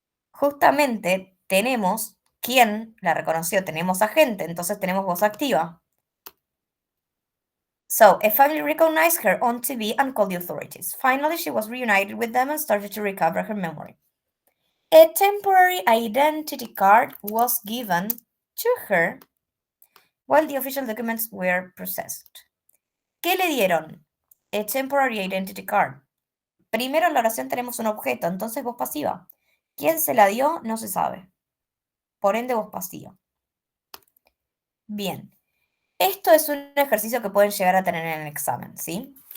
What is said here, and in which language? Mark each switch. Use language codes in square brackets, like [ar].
[es] Justamente tenemos quién la reconoció, tenemos agente, entonces tenemos voz activa. [en] So, a family recognized her on TV and called the authorities. Finally, she was reunited with them and started to recover her memory. A temporary identity card was given to her while the official documents were processed. [es] ¿Qué le dieron? [en] A temporary identity card. [es] Primero en la oración tenemos un objeto, entonces voz pasiva. ¿Quién se la dio? No se sabe. Por ende, voz pasiva. Bien. Esto es un ejercicio que pueden llegar a tener en el examen, ¿sí?